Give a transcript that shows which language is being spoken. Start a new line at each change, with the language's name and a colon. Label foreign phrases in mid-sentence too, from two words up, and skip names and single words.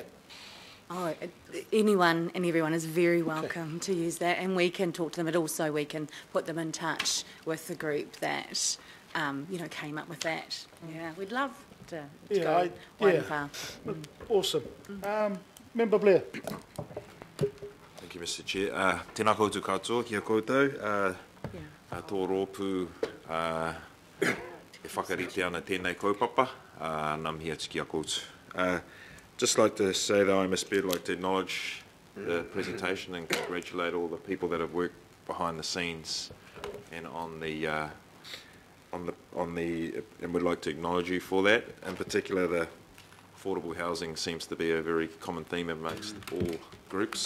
English: Oh, anyone and everyone is very welcome to use that, and we can talk to them, but also we can put them in touch with the group that came up with that. Yeah, we'd love to go wide and far. Awesome. Member Blair. Thank you, Mr. Chair.
Māori: Tēnā koutou katoa, kia koutou. Tō rōpū e whakarite ana tēnei kaupapa.
English: I'm here to
Māori: kia koutou.
English: Just like to say that I must like to acknowledge the presentation and congratulate all the people that have worked behind the scenes and and would like to acknowledge you for that. In particular, the affordable housing seems to be a very common theme amongst all groups.